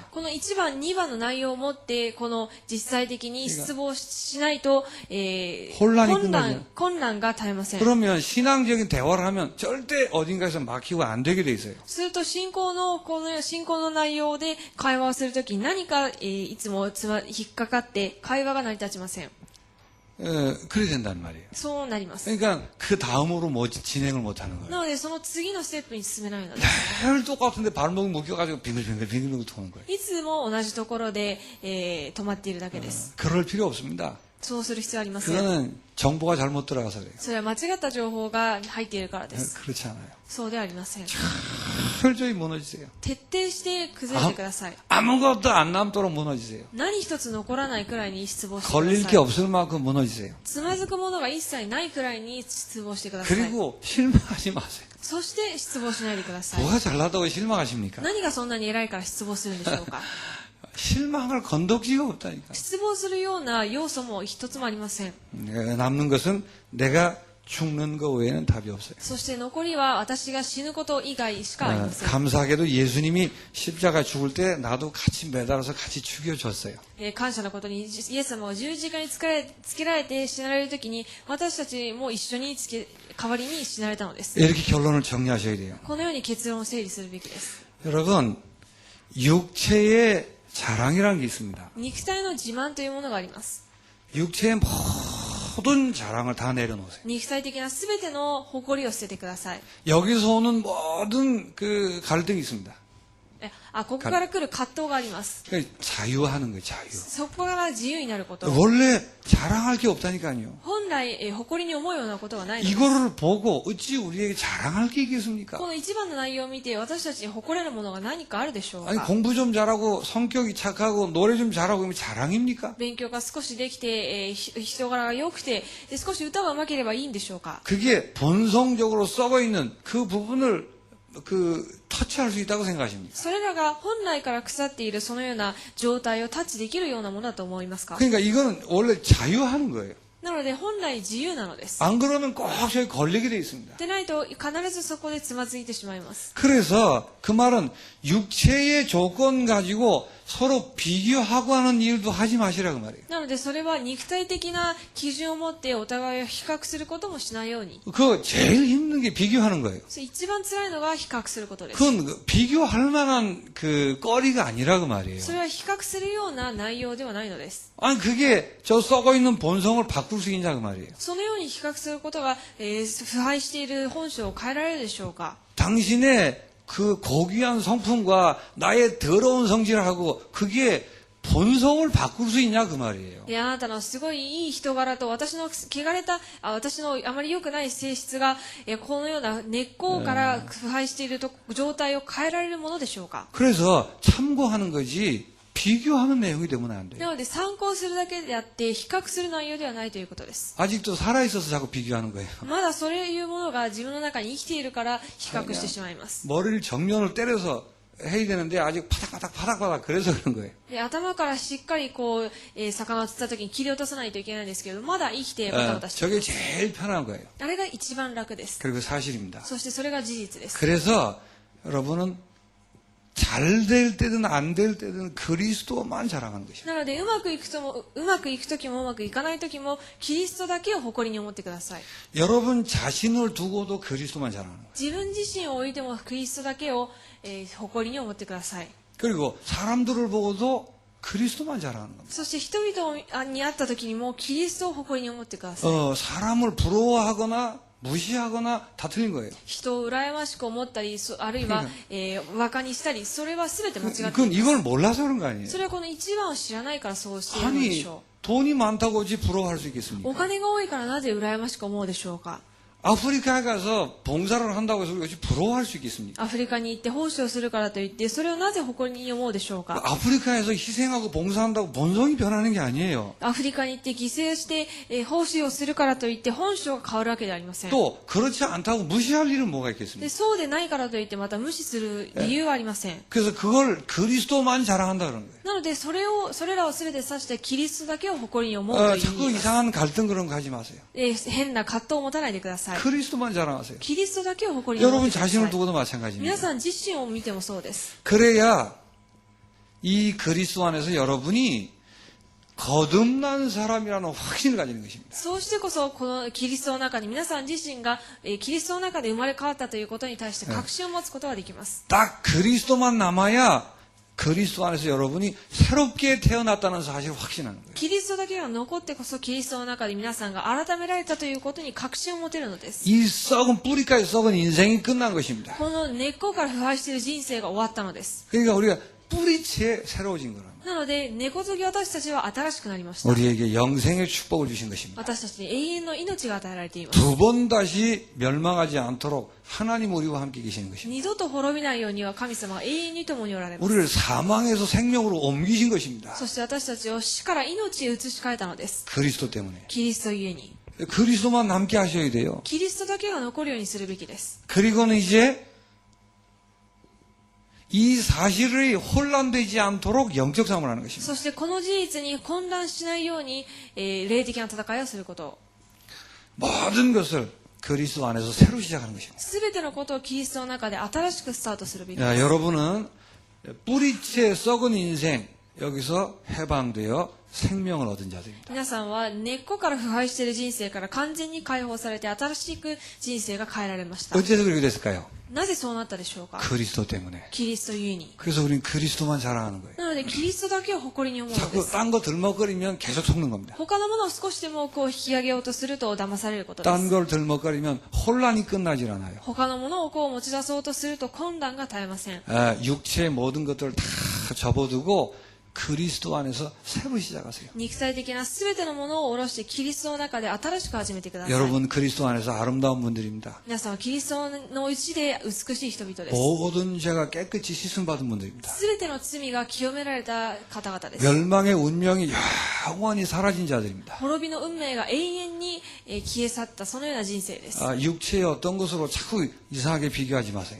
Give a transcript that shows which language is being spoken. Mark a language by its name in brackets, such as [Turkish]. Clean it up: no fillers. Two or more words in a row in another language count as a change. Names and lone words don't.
[Japanese] この1番、2番の内容をもって、この実際的に失望しないと、混乱が絶えません。 [Korean] 그러면 신앙적인 대화를 하면 절대 어딘가에서 막히고 안 되게 돼 있어요. [Japanese] すると信仰の内容で会話をするときに何か、いつも引っかかって会話が成り立ちません。 [Korean] 그래야 된단 말이에요. [Japanese] そうなります。 [Korean] 그러니까 그 다음으로 뭐 진행을 못 하는 거예요. [Japanese] なのでその次のステップに進めないのです。 [Korean] 늘 똑같은데 발목이 묶여가지고 빙글빙글 도는 거예요. [Japanese] いつも同じところで、止まっているだけです。 [Korean] 그럴 필요 없습니다. [Japanese] そうする必要はありません。 [Korean] 그거는 정보가 잘못 들어가서 그래요. [Japanese] それは間違った情報が入っているからです。 [Korean] 그렇지 않아요. [Japanese] そうではありません。 [Korean] 철저히 무너지세요. [Japanese] 徹底して崩れてください。 [Korean] 아무것도 안 남도록 무너지세요. [Japanese] 何一つ残らないくらいに失望してく [Korean] 걸릴 [Japanese] だ [Korean] 게 [Japanese] さい。 [Korean] 없을 만큼 무너지세요. [Japanese] つまずくものが一切ないくらいに失望してください。 [Korean] 그리고 실망하지 마세요. [Japanese] そして失望しないでください。 [Korean] 뭐가 잘나다고 실망하십니까? [Japanese] 何がそんなに偉いから失望するんでしょうか。 [Korean] 실망할 건덕지가 없다니까. [Japanese] 失望するような要素も一つもありません。 [Korean] 남는 것은 내가 죽는 것 외에는 답이 없어요. [Japanese] そして残りは私が死ぬこと以外しかありません。 [Korean] 감사하게도 예수님이 십자가 죽을 때 나도 같이 매달아서 같이 죽여줬어요. [Japanese] 感謝のことにイエス様は十字架につけられて死なれるときに私たちも一緒に代わりに死なれたのです。 [Korean] 이렇게 결론을 정리하셔야 돼요. [Japanese] このように結論を整理するべきです。 [Korean] 여러분, 육체의 자랑이라는 게 있습니다. [Japanese] 肉体の自慢というものがあります。 [Korean] 육체의 모든 자랑을 다 내려놓으세요. [Japanese] 肉体的なすべての誇りを捨ててください。 [Korean] 여기서 오는 모든 그 갈등이 있습니다. [Japanese] ここから来る葛藤があります。 [Korean] 그러니까 자유하는 거예요, 자유. [Japanese] そこから自由になること。 [Korean] 원래 자랑할 게 없다니까요. [Japanese] 本来、誇りに思うようなことはないのです。 [Korean] 이거를 보고 어찌 우리에게 자랑할 게 있겠습니까? [Japanese] この一番の内容を見て私たちに誇れるものが何かあるでしょうか。 [Korean] 아니 공부 좀 잘하고 성격이 착하고 노래 좀 잘하고 이러면 자랑입니까? [Japanese] 勉強が少しできて、人柄が良くてで少し歌が上手ければいいんでしょうか。 [Korean] 그게 본성적으로 썩어 있는 그 부분을 터치할 수 있다고 생각하십니까? [Japanese] それらが本来から腐っているそのような状態をタッチできるようなものだと思いますか。 [Korean] 그러니까 이거는 원래 자유하는 거예요. [Japanese] なので本来自由なのです。 [Korean] 안 그러면 꼭 저기 걸리게 돼 있습니다. [Japanese] でないと必ずそこでつまずいてしまいます。 [Korean] 그래서 그 말은 육체의 조건 가지고 서로 비교하고 하는 일도 하지 마시라 그 말이에요. [Japanese] なのでそれは肉体的な基準を持ってお互いを比較することもしないように。 [Korean] 그 제일 힘든 게 비교하는 거예요. [Japanese] 一番辛いのが比較することです。 [Korean] 그건 비교할 만한 그 거리가 아니라 그 말이에요. [Japanese] それは比較するような内容ではないのです。 [Korean] 아니 그게 저 썩어 있는 본성을 바꿀 수 있냐 그 말이에요. [Japanese] そのように比較することが、腐敗している本性を変えられるでしょうか。 [Korean] 당신의 그 고귀한 성품과 나의 더러운 성질하고 그게 본성을 바꿀 수 있냐 그 말이에요. [Japanese] あなたのすごいいい人柄と私の汚れた私のあまり良くない性質が、このような根っこから腐敗している状態を変えられるものでしょうか。 [Korean] 그래서 참고하는 거지 비교하는 내용이 되면 안 돼요. [Japanese] なので参考するだけであって比較する内容ではないということです。 [Korean] 아직도 살아있어서 자꾸 비교하는 거예요. [Japanese] まだそういうものが自分の中に生きているから比較してしまいます。 [Korean] 머리를 정면을 때려서 해야 되는데 아직 파닥파닥 그래서 그런 거예요. [Japanese] で頭からしっかりこう、魚を釣った時に切り落とさないといけないんですけどまだ生きてバタバタしてい [Korean] 저게 [Japanese] ます。 [Korean] 제일 편한 거예요. [Japanese] あれが一番楽です。 [Korean] 그리고 사실입니다. [Japanese] そしてそれが事実です。 [Korean] 그래서 여러분은 잘 될 때든 안 될 때든 그리스도만 자랑하는 것입니다. [Japanese] なのでうまくいく時もうまくいかない時もキリストだけを誇りに思ってください。 [Korean] 여러분 자신을 두고도 그리스도만 자랑하는 거예요. [Japanese] 自分自身を置いてもキリストだけを、誇りに思ってください。 [Korean] 그리고 사람들을 보고도 그리스도만 자랑하는 겁니다. [Japanese] そして人々に会った時にもキリストを誇りに思ってください。 [Korean] 사람을 부러워하거나 무시하거나 다 틀린 거예요. [Japanese] 人を羨ましく思ったりあるいは、馬鹿にしたりそれは全て間違っています。 [Korean] 그건 이걸 몰라서 그런 거 아니에요. [Japanese] それはこの一番を知らないからそうしているので [Korean] 아니 [Japanese] しょ [Korean] 돈이 많다고 어찌 부러워할 수 [Japanese] う。 [Korean] 있겠습니까? [Japanese] お金が多いからなぜ羨ましく思うでしょうか。 [Korean] 아프리카에 가서 봉사를 한다고 해서 어찌 부러워할 수 있겠습니까? [Japanese] アフリカに行って奉仕をするからといってそれをなぜ誇りに思うでしょうか。 [Korean] 아프리카에서 희생하고 봉사한다고 본성이 변하는 게 아니에요. [Japanese] アフリカに行って犠牲して、奉仕をするからといって本性が変わるわけではありません。 [Korean] 또 그렇지 않다고 무시할 일은 뭐가 [Japanese] で [Korean] 있겠습니까? [Japanese] そうでないからといってまた無視する理由はありません。 [Korean] 그래서 그걸 그리스도만 자랑한다 그런 거예요. [Japanese] なのでそれらを全て指してキリストだけを誇りに思うという意 [Korean] 자꾸 [Japanese] 味です。 [Korean] 이상한 갈등 그런 거 하지 마세요. [Japanese] 変な葛藤を持たないでください。 [Korean] 그리스도만 자랑하세요. [Japanese] キリストだけを誇りに思っ [Korean] 여러분 [Japanese] てくださ [Korean] 자신을 [Japanese] い。 [Korean] 두고도 [Japanese] 皆 [Korean] 마찬가지입니다. [Japanese] さん自身を見てもそうです。 [Korean] 그래야 이 그리스도 안에서 여러분이 거듭난 사람이라는 확신을 가지는 것입니다. [Japanese] そうしてこそこのキリストの中に皆さん自身が、キリストの中で生まれ変わったということに対して確信を持つことができます。 [Korean] 딱 그리스도만 남아야 그리스도 안에서 여러분이 새롭게 태어났다는 사실을 확신하는 거예요. [Japanese] キリストだけが残ってこそキリストの中で皆さんが改められたということに確信を持てるのです。 [Korean] 이 썩은 뿌리까지 썩은 인생이 끝난 것입니다. [Japanese] この根っこから腐敗している人生が終わったのです。 [Korean] 그러니까 우리가 뿌리채 새로워진 거랍니다. [Japanese] なので根こそぎ私たちは新しくなりました。 [Korean] 우리에게 영생의 축복을 주신 것입니다. [Japanese] 私たちに永遠の命が与えられています。 [Korean] 두 번 다시 멸망하지 않도록 하나님 우리와 함께 계시는 것입니다. [Japanese] 二度と滅びないようには神様は永遠に共におられます。 [Korean] 우리를 사망에서 생명으로 옮기신 것입니다. [Japanese] そして私たちを死から命へ移し替えたのです。 [Korean] 그리스도 때문에. [Japanese] キリストゆえに。 [Korean] 그리스도만 남게 하셔야 돼요. [Japanese] キリストだけが残るようにするべきです。 [Korean] 그리고는 이제 이 사실이 혼란되지 않도록 영적 싸움을 하는 것입니다. [Japanese] そしてこの事実に混乱しないように、霊的な戦いをすること。 [Korean] 모든 것을 그리스도 안에서 새로 시작하는 것입니다. [Japanese] すべてのことをキリストの中で新しくスタートするべきで [Korean] 야, [Japanese] す。 [Korean] 여러분은 뿌리채 썩은 인생 여기서 해방되어 생명을 얻은 자들입니다. [Japanese] 皆さんは根っこから腐敗している人生から完全に解放されて新しく人生が変えられました。 [Korean] 어째서 그렇게 됐을까요? [Japanese] なぜそうなったでしょうか。 [Korean] 그리스도 때문에. [Japanese] キリストゆえに。 [Korean] 그래서 우리는 그리스도만 자랑하는 거예요. [Japanese] なのでキリストだけを誇りに思うので [Korean] 자꾸 [Japanese] す。 [Korean] 딴 거 들먹거리면 계속 속는 겁니다. [Japanese] 他のものを少しでもこう引き上げようとすると騙されることで [Korean] 딴 [Japanese] す。 [Korean] 걸 들먹거리면 혼란이 끝나질 않아요. [Japanese] 他のものをこう持ち出そうとすると混乱が絶えません。 [Korean] 육체의 모든 것들을 다 접어두고 그리스도 안에서 새로 시작하세요. [Japanese] 肉体的な全てのものを下ろしてキリストの中で新しく始めてください。 [Korean] 여러분 그리스도 안에서 아름다운 분들입니다. [Japanese] 皆さんはキリストのうちで美しい人々です。 [Korean] 모든 죄가 깨끗이 씻음받은 분들입니다. [Japanese] 全ての罪が清められた方々です。 [Korean] 멸망의 운명이 영원히 사라진 자들입니다. [Japanese] 滅びの運命が永遠に消え去ったそのような人生です。 [Korean] 육체의 어떤 것으로 자꾸 이상하게 비교하지 마세요.